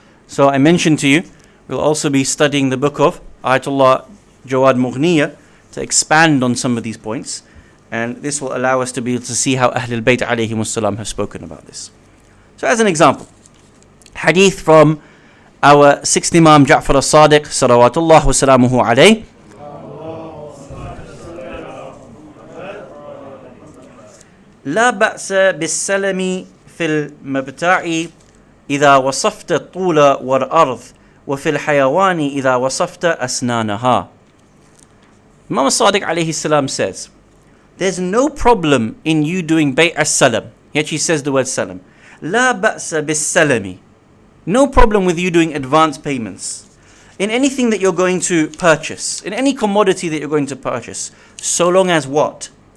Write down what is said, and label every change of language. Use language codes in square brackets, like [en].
[en] So I mentioned to you, we'll also be studying the book of Ayatollah Jawad Mughniya to expand on some of these points, and this will allow us to be able to see how Ahlul Bayt alayhimus salam have spoken about this. So as an example, hadith from our 6th Imam Jaffer Ladak salawatullah wa salamuhu alayh. [ar] لا بأس بالسلم في المبتاع إذا وصفت الطول والأرض وفي الحيوان إذا وصفت أسنانها. [en] Imam Sadiq alayhi salam says, there's no problem in you doing Bay' as-Salam. He actually says the word salam. [ar] لا بأس بالسلم. [en] No problem with you doing advance payments in anything that you're going to purchase, in any commodity that you're going to purchase, so long as what?